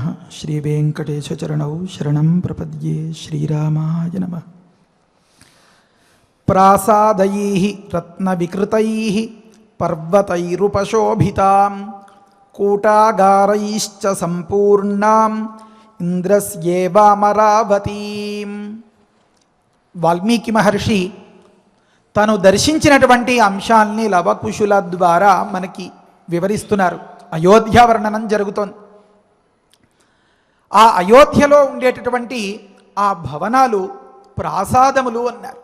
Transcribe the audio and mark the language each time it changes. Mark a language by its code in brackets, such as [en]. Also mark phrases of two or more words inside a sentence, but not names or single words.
[sa] श्री वेंकटेश चरणौ शरणं प्रपद्ये। श्रीरामाय नमः। प्रासादैः रत्नविकृतैः पर्वतैरुपशोभितां कूटागारैश्च सम्पूर्णां ఇంద్రస్యేవామరావతీం. [te] వాల్మీకి మహర్షి తను దర్శించినటువంటి అంశాల్ని లవకుశుల ద్వారా మనకి వివరిస్తున్నారు. అయోధ్య వర్ణనం జరుగుతోంది. ఆ అయోధ్యలో ఉండేటటువంటి ఆ భవనాలు ప్రాసాదములు అన్నారు.